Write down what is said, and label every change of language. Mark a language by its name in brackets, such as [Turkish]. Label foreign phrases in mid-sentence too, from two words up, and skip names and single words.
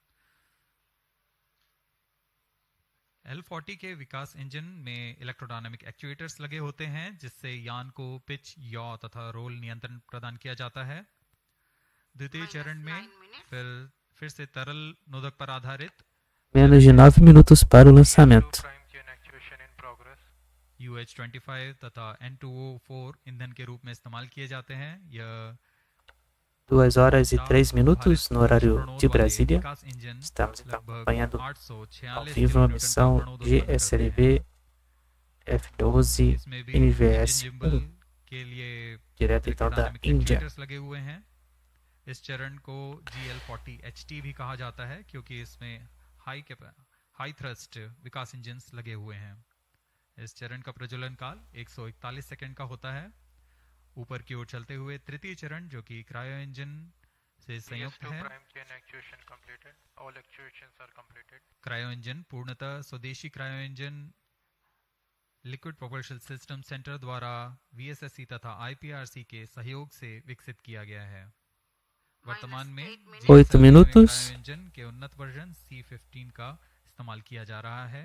[Hindi] L40 के विकास इंजन में [English] electrodynamic actuators [Hindi] लगे होते हैं, जिससे यान को [English] pitch, yaw [Hindi] तथा रोल नियंत्रण प्रदान किया जाता है। द्वितीय चरण में फिर से तरल नोदक पर आधारित [Portuguese] Menos de 9 minutos para o lançamento. [English] prime chain actuation in progress. [Hindi] UH-25 तथा N2O4 ईंधन के रूप में इस्तेमाल किए जाते हैं। यह [Portuguese] 2 horas e 3 minutos no horário de [Hindi] वाले [Portuguese] Brasília. [Hindi] विकास इंजन [Portuguese] Estamos então [Hindi] लगभग [Portuguese] acompanhando [Hindi] 846 [Portuguese] ao vivo a [Hindi] किलोन्यूटन का [Portuguese] missão [Hindi] प्रणोदक उत्पन्न करते हैं। [Portuguese] Gslv-F12 [Hindi] इसमें भी [English] engine gimbal [Portuguese] NVS-1, [Hindi] के लिए [Portuguese] direto então da [Hindi] डायनामिक [Portuguese] Índia. [Hindi] एक्चुएटर्स लगे हुए हैं। इस चरण को GL40HT भी कहा जाता है क्योंकि इसमें [English] high thrust [Hindi] विकास इंजन्स लगे हुए हैं। इस चरण का प्रज्वलन काल 141 सेकंड का होता है। ऊपर की ओर चलते हुए तृतीय चरण जो कि [English] cryo engine [Hindi] से संयुक्त PS2 है। [English] prime chain actuation completed. All actuations are completed. cryo engine [Hindi] पूर्णतः स्वदेशी [English] cryo engine [Hindi] लिक्विड प्रोपल्शन सिस्टम सेंटर द्वारा VSSC तथा IPRC के सहयोग से विकसित किया गया है। वर्तमान में [Portuguese] 8 minutos. [English] cryo engine [Hindi] के उन्नत वर्जन C15 का इस्तेमाल किया जा रहा है।